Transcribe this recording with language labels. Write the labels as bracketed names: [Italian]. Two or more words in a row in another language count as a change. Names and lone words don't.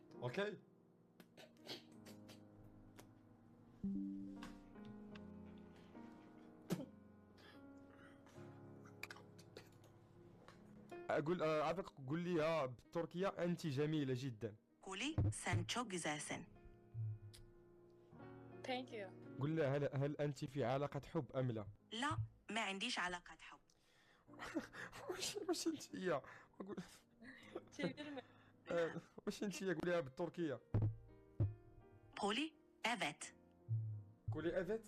[Arabic] اوكي. اقول عافاك، قول لي بالتركية انت جميلة جدا. قولي [Turkish] sen çok güzelsin. [English] Thank you. [Arabic] قول لها هل انت في علاقة حب ام لا؟ لا ما عنديش علاقة حب. واش انت هي؟ أقول [Turkish] Çevirme. [Arabic] واش انت هي؟ قوليها بالتركية. قولي evet. قولي افيت.